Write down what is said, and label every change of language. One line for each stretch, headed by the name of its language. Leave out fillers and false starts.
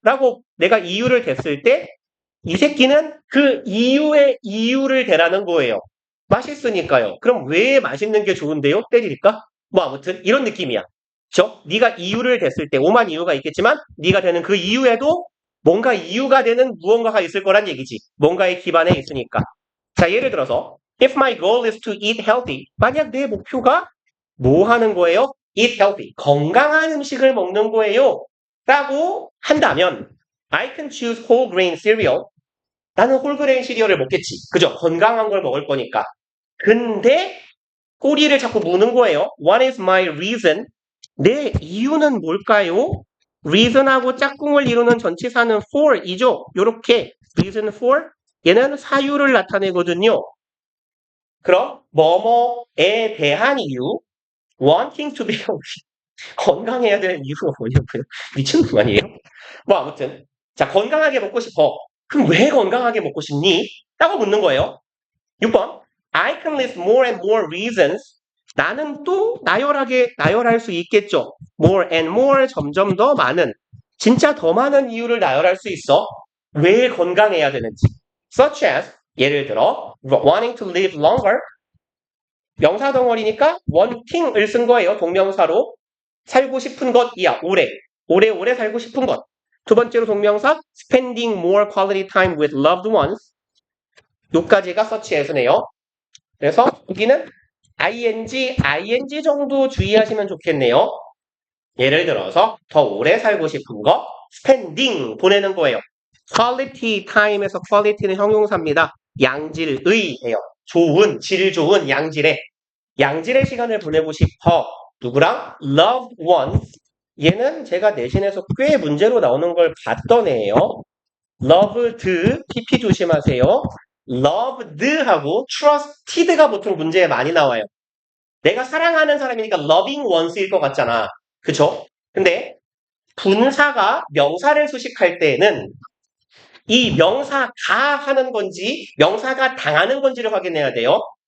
Korean: 라고 내가 이유를 댔을 때 이 새끼는 그 이유의 이유를 대라는 거예요. 맛있으니까요. 그럼 왜 맛있는 게 좋은데요? 때릴까? 뭐 아무튼 이런 느낌이야. 그쵸? 네가 이유를 댔을 때 오만 이유가 있겠지만 네가 되는 그 이유에도 뭔가 이유가 되는 무언가가 있을 거란 얘기지. 뭔가의 기반에 있으니까. 자, 예를 들어서
English: If my goal is to eat healthy.
Korean: 만약 내 목표가 뭐 하는 거예요?
English: Eat healthy.
Korean: 건강한 음식을 먹는 거예요. 라고 한다면
English: I can choose whole grain cereal.
Korean: 나는 홀그레인 시리얼을 먹겠지. 그죠? 건강한 걸 먹을 거니까. 근데 꼬리를 자꾸 무는 거예요.
English: What is my reason?
Korean: 내 이유는 뭘까요? reason하고 짝꿍을 이루는 전치사는 for이죠. 요렇게 reason for 얘는 사유를 나타내거든요. 그럼 뭐뭐에 대한 이유
English: wanting to be healthy
Korean: 건강해야 되는 이유가 뭐냐고요? 미친놈 아니에요? 뭐 아무튼 자 건강하게 먹고 싶어. 그럼 왜 건강하게 먹고 싶니? 라고 묻는 거예요.
English: 6번 I can list more and more reasons.
Korean: 나는 또 나열할 수 있겠죠. more and more 점점 더 많은 진짜 더 많은 이유를 나열할 수 있어. 왜 건강해야 되는지. such as 예를 들어
English: wanting to live longer
Korean: 명사 덩어리니까 wanting을 쓴 거예요. 동명사로 살고 싶은 것이야. 오래 살고 싶은 것.
English: 두 번째로
Korean: 동명사
English: spending more quality time with loved ones.
Korean: 요까지가 such as네요. 그래서 여기는 ing 정도 주의하시면 좋겠네요. 예를 들어서 더 오래 살고 싶은 거 spending 보내는 거예요. quality time에서 quality는 형용사입니다. 양질의예요. 좋은, 질 좋은 양질의 시간을 보내고 싶어. 누구랑? loved ones. 얘는 제가 내신에서 꽤 문제로 나오는 걸 봤던 애예요. loved, pp 조심하세요. loved하고 trusted가 보통 문제에 많이 나와요. 내가 사랑하는 사람이니까 loving ones일 것 같잖아. 그쵸? 근데 분사가 명사를 수식할 때는 이 명사가 하는 건지 명사가 당하는 건지를 확인해야 돼요.